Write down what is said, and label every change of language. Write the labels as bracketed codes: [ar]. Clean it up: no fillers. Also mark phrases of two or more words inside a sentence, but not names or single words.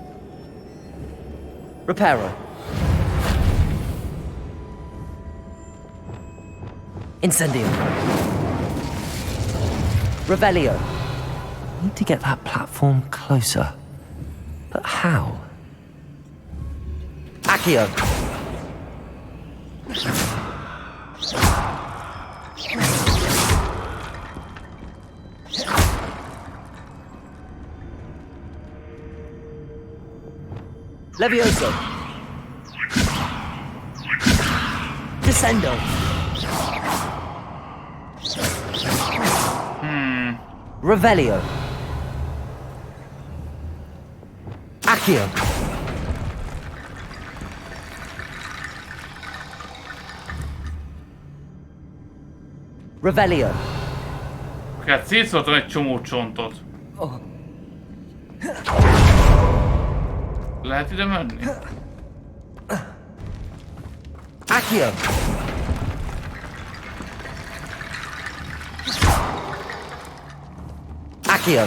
[en] Reparo! Incendio! Revelio! Need to get that platform closer. But how? Accio! Levioso! Descendo! Revelio! Accio! Revelio! [hu] Oké, hát szétszóltam egy csomó csontot. Lehet ide menni? Accio! Accio!